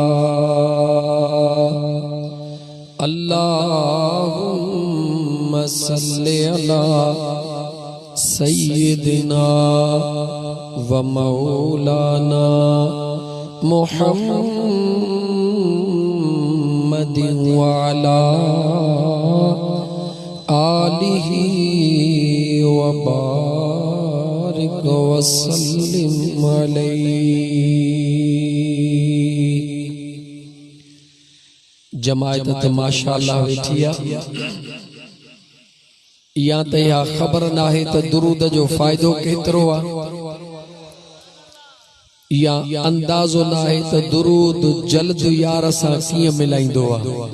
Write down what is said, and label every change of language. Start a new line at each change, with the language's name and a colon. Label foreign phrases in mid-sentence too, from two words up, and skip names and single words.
Arabic: اللهم صل على سيدنا و مولانا محمد و على آله و بارك وسلم عليه.
Sindhi: जमायत तो माशाअल्लाह वेठिया या त या ख़बर नाहे त दुरूद जो फ़ाइदो केतिरो आ, या अंदाज़ो नाहे त दुरूद जल्द यार सां कीअं मिलाईंदो आ।